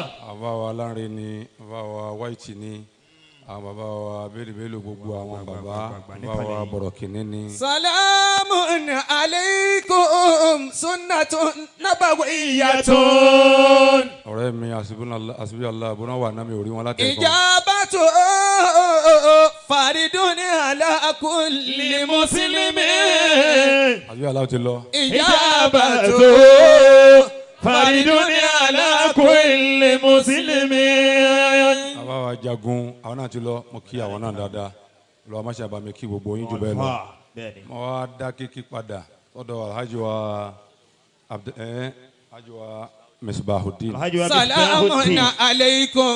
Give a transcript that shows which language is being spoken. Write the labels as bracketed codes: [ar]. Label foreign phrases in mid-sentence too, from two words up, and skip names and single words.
[yo] Àfáà wa Lánrè ni, àfáà wa White ni, àwọn bàbá wa bẹ́ẹ̀lì gbogbo àwọn bàbá wa Bọ̀rọ̀kìnní ni. [ar] سلام عليكم سنة نبوية. [yo] Ọ̀rẹ́ mi àsìbí Allah bọ́nà wà náà mi ò rí wọn láti ẹ̀kọ́. [ar] إجابة فرض على كل مسلم. [yo] Àsìbí Allah ti lọ. [ar] إجابة فرض على كل مسلم. [yo] Àbá wa jagun àwọn náà ti lọ mo kí àwọn náà dáadáa lọ́wọ́ má ṣe àbámi kí gbogbo yín jù bẹ́ẹ̀ lọ mo wá dá kíkí padà ọ̀dọ̀ alhaji wa Misbahuddin. [ar] سلام عليكم.